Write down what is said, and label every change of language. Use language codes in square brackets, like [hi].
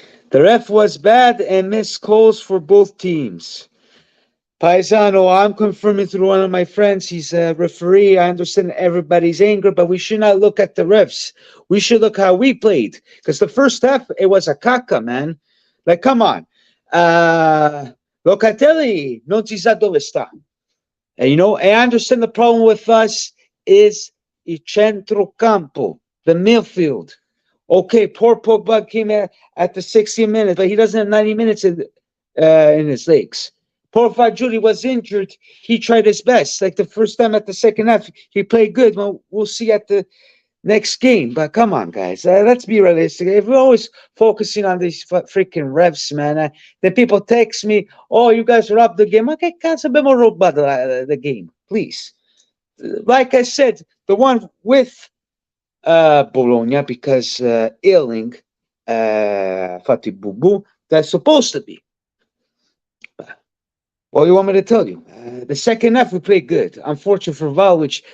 [en] The ref was bad and missed calls for both teams. Paisano, I'm confirming through one of my friends. He's a referee. I understand everybody's anger, but we should not look at the refs. We should look how we played. Because the first half, it was a caca, man. Like, come on. [it] Locatelli, non si sa dove sta. [en] And, you know, I understand the problem with us is [it] il centrocampo, [en] the midfield. Okay, poor Pogba came at the 60th minute, but he doesn't have 90 minutes in his legs. Poor Fajuli was injured. He tried his best. Like the first time at the second half, he played good. Well, we'll see at the next game. But come on, guys. Let's be realistic. If we're always focusing on these freaking refs, man, then people text me, oh, you guys robbed the game. [it] Okay, cazzo abbiamo rubato [en] the game. Please. Like I said, the one with Bologna, because Ealing [it] fatto il [en] boo-boo, that's supposed to be. Well, you want me to tell you? The second half we played good. Unfortunate for Vlahovic.